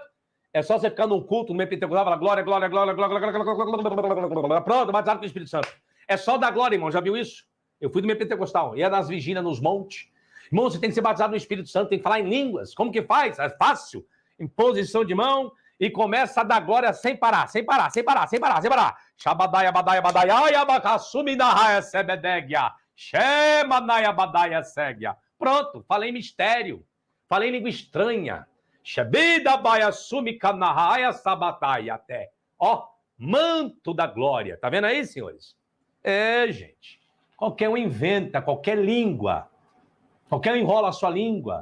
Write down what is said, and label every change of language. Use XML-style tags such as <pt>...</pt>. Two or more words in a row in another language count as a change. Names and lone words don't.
<pt>É só você ficar num culto, no meio pentecostal, falar glória, glória, glória, glória, glória, glória, glória, glória, glória, pronto, batizado pelo Espírito Santo. É sol da glória, irmão. Já viu isso? Eu fui do meu pentecostal. Ia nas vigílias, nos montes. Irmão, você tem que ser batizado no Espírito Santo, tem que falar em línguas. Como que faz? É fácil. Imposição de mão e começa a dar glória sem parar, sem parar, sem parar, sem parar, sem parar. Shabadaia, badaia, badaia, ayabakassumi na raia sebedegia. Shema naia badaia segia. Pronto, falei mistério. Falei língua estranha. Shebida baia sumi kanahaya sabataia até. Ó, manto da glória. Tá vendo aí, senhores? É, gente. Qualquer um inventa, qualquer língua. Qualquer um enrola a sua língua.</pt>